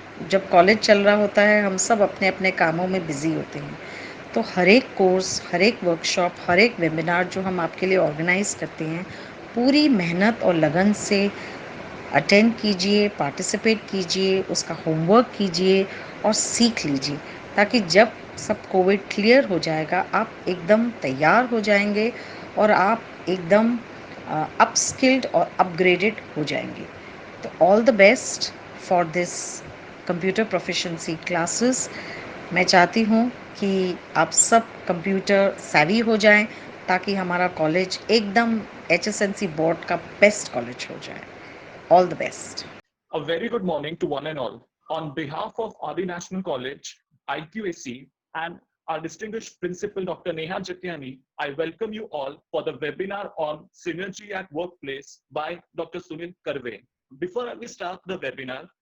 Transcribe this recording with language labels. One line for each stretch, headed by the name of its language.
Hindi: जब कॉलेज चल रहा होता है, हम सब अपने अपने कामों में बिज़ी होते हैं, तो हर एक कोर्स, हर एक वर्कशॉप, हर एक वेबिनार जो हम आपके लिए ऑर्गेनाइज़ करते हैं, पूरी मेहनत और लगन से अटेंड कीजिए, पार्टिसिपेट कीजिए, उसका होमवर्क कीजिए और सीख लीजिए, ताकि जब सब कोविड क्लियर हो जाएगा, आप एकदम तैयार हो जाएंगे और आप एकदम अपस्किल्ड और अपग्रेडेड हो जाएंगे।
English: तो all the best for this computer proficiency classes.
Hindi: मैं चाहती हूँ कि आप सब कंप्यूटर savvy हो जाएं, ताकि हमारा कॉलेज एकदम HSNC बोर्ड का बेस्ट कॉलेज हो जाए।
English: All the best. A very good morning to one and all. On behalf of RD National College, IQAC, and our distinguished principal, Dr. Neha Jatiani, I welcome you all for the webinar on Synergy at Workplace by Dr. Sunil Karve. Before we start the webinar,